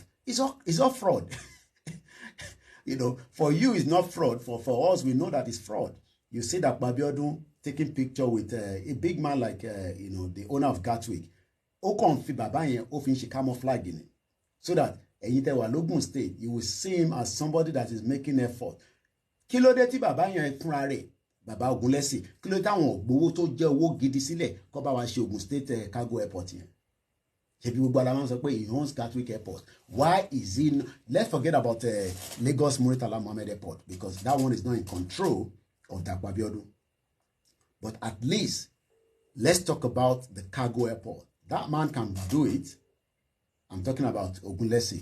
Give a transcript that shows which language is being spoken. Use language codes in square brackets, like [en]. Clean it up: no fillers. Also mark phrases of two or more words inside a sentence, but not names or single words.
[en] It's all fraud. For you, it's not fraud. For us, we know that it's fraud. You see that Babiodun taking picture with a big man like, the owner of Gatwick. Camouflaging it. So that Logun State, you will see him as somebody that is making effort. [yo] Kilo de ti baba yen funra re, baba Ogunlesi, kilo tawon gbowo to je owo gidi sile ko ba wa se Ogun State [en] cargo airport [yo] yen. Ṣebí gbogbo ala wọn sọ pé [en] he owns Gatwick airport. Why is he? Let's forget about Lagos Muritala Mohammed airport, because that one is not in control of Dapo Abiodun. But at least let's talk about the cargo airport. That man can do it. I'm talking about Ogunlesi.